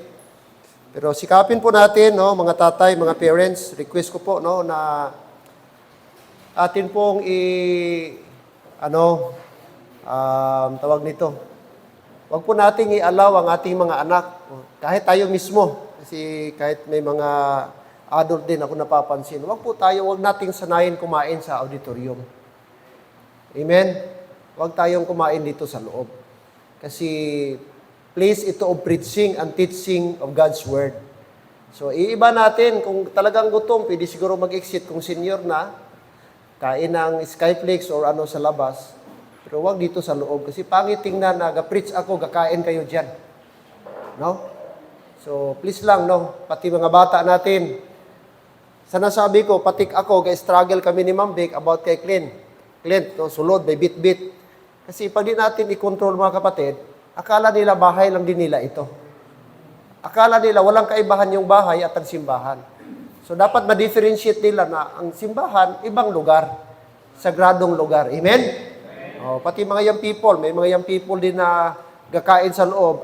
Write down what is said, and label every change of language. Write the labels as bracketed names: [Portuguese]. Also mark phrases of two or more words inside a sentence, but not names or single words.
[Filipino] Pero sikapin po natin, no, mga tatay, mga parents, request ko po, no, na atin pong tawag nito, wag po nating i-allow ang ating mga anak, kahit tayo mismo, kasi kahit may mga adult din ako napapansin, wag nating sanayin kumain sa auditorium. Amen? Huwag tayong kumain dito sa loob. [English] Kasi place ito of preaching and teaching of God's Word. [Filipino] So, iiba natin, kung talagang gutom, pwede siguro mag-exit kung senior na, kain ng Skyflakes or ano sa labas. Pero huwag dito sa loob. Kasi pangit tingnan na, ga-preach ako, gakain kayo dyan. No? So, please lang, no? Pati mga bata natin. Sa nasabi ko, pati ako, ga-struggle kami ni Ma'am Vic about kay Clint, no, sulod, may bit-bit. Kasi pag di natin i-control mga kapatid, akala nila bahay lang din nila ito. Akala nila walang kaibahan yung bahay at ang simbahan. So dapat ma-differentiate nila na ang simbahan, ibang lugar. Sagradong lugar. Amen? Pati mga [English] young people, [Filipino] may mga [English] young people [Filipino] din na gakain sa loob.